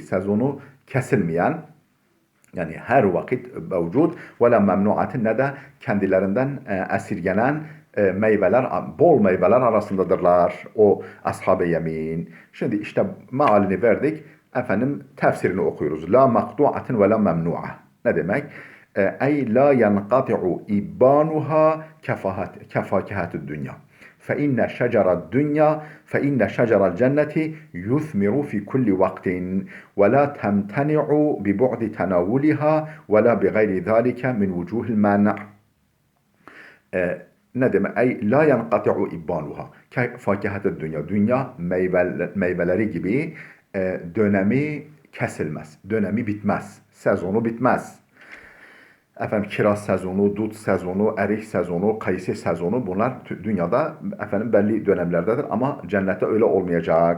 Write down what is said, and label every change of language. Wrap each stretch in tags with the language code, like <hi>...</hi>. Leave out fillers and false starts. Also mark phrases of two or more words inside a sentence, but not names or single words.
<tr>Sezonu kesilmeyen, yani her vakit mevcut ve</tr> <ar>لا ممنوعة,</ar> <tr>ne de kendilerinden esirgenen meyveler, bol meyveler arasındadırlar o ashab-ı yemin. Şimdi işte mealini verdik. Tefsirini okuyoruz.</tr> <ar>لا مقطوعة ولا ممنوعة.</ar> <tr>Ne demek?</tr> <ar>أي لا ينقطع إبانها كفاكهة الدنيا. فإن شجر الدنيا فإن شجر الجنة يثمر في كل وقت ولا تمتنع ببعد تناولها ولا بغير ذلك من وجوه المانع.</ar> <tr>Ne demek?</tr> <ar>أي لا ينقطع إبانها كفاكهة الدنيا.</ar> <tr>Dünya meyveleri gibi dönemi kesilmez. Dönemi bitmez. Sezonu bitmez. Kiraz sezonu, dut sezonu, erik sezonu, kayısı sezonu, bunlar dünyada belli dönemlerdedir ama cennette öyle olmayacak.</tr>